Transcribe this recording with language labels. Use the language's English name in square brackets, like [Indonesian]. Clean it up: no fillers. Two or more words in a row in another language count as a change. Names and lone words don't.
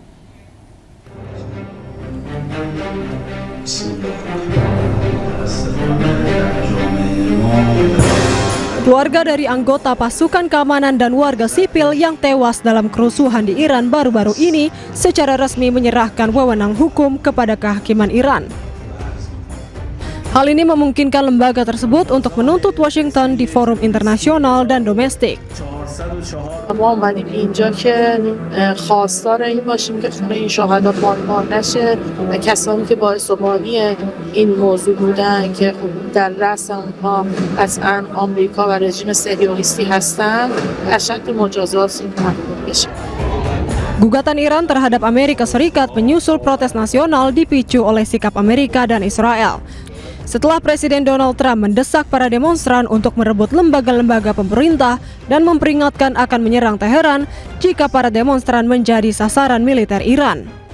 [Indonesian] Keluarga dari anggota pasukan keamanan dan warga sipil yang tewas dalam kerusuhan di Iran baru-baru ini secara resmi menyerahkan wewenang hukum kepada kehakiman Iran. Hal ini memungkinkan lembaga tersebut untuk menuntut Washington di forum internasional dan domestik. [Persian] ما اومدیم اینجا که خواستار این باشیم که خون این شهدا پایمال نشه و کسانی که باعث و بانی این موضوع بودن که در رأس اونها قطعاً آمریکا و رژیم صهیونیستی هستند اشد مجازات محکوم بشه. [Indonesian] Gugatan Iran terhadap Amerika Serikat menyusul protes nasional dipicu oleh sikap Amerika dan Israel. Setelah Presiden Donald Trump mendesak para demonstran untuk merebut lembaga-lembaga pemerintah dan memperingatkan akan menyerang Teheran jika para demonstran menjadi sasaran militer Iran.